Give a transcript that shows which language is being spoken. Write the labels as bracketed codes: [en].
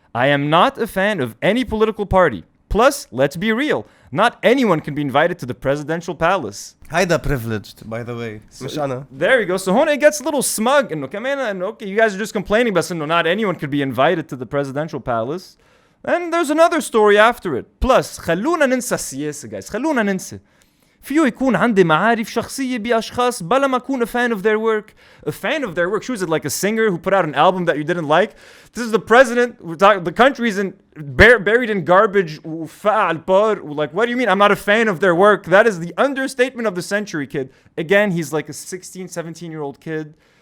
[en] I am not a fan of any political party. Plus, let's be real, not anyone can be invited to the presidential palace. هيدا privileged, by the way. [ar] مش أنا. [en] There you go. So Hone gets a little smug. And okay, you guys are just complaining, but not anyone could be invited to the presidential palace. And there's another story after it. [ar] Plus, خلونا ننسى السياسة, guys. خلونا ننسى. فيه يكون عندي معارف شخصية بأشخاص بلا ما أكون [en] a fan of their work. A fan of their work? Who is it, like a singer who put out an album that you didn't like? This is the president. The country's buried in garbage. Like, what do you mean I'm not a fan of their work? That is the understatement of the century, kid. Again, he's like a 16, 17-year-old kid.